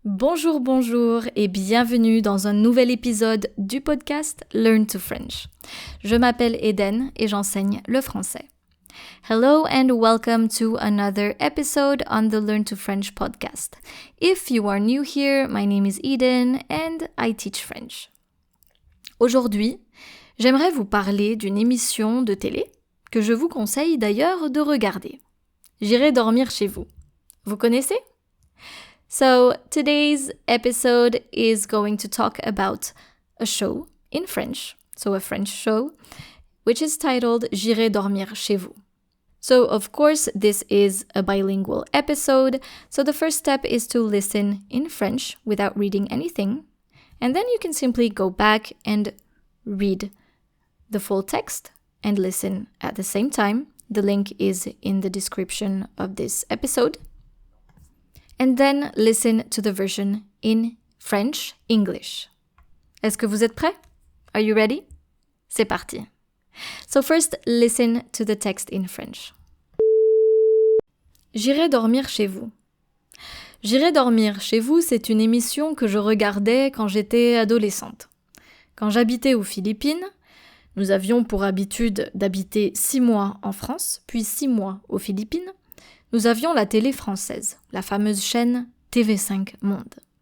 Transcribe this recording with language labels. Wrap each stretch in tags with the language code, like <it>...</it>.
<fr>Bonjour, bonjour et bienvenue dans un nouvel épisode du podcast Learn to French. Je m'appelle Eden et j'enseigne le français.</fr> <en>Hello and welcome to another episode on the Learn to French podcast. If you are new here, my name is Eden and I teach French.</en> <fr>Aujourd'hui, j'aimerais vous parler d'une émission de télé que je vous conseille d'ailleurs de regarder. J'irai dormir chez vous. Vous connaissez?</fr> <en>So, today's episode is going to talk about a show in French, so a French show, which is titled J'irai dormir chez vous. So, of course, this is a bilingual episode, so the first step is to listen in French without reading anything, and then you can simply go back and read the full text and listen at the same time. The link is in the description of this episode. And then listen to the version in French, English.</en> <fr>Est-ce que vous êtes prêts?</fr> <en>Are you ready?</en> <fr>C'est parti.</fr> <en>So first, listen to the text in French.</en> <fr>J'irai dormir chez vous. J'irai dormir chez vous, c'est une émission que je regardais quand j'étais adolescente. Quand j'habitais aux Philippines, nous avions pour habitude d'habiter 6 mois en France, puis 6 mois aux Philippines. Nous avions la télé française, la fameuse chaîne TV5 Monde.</fr>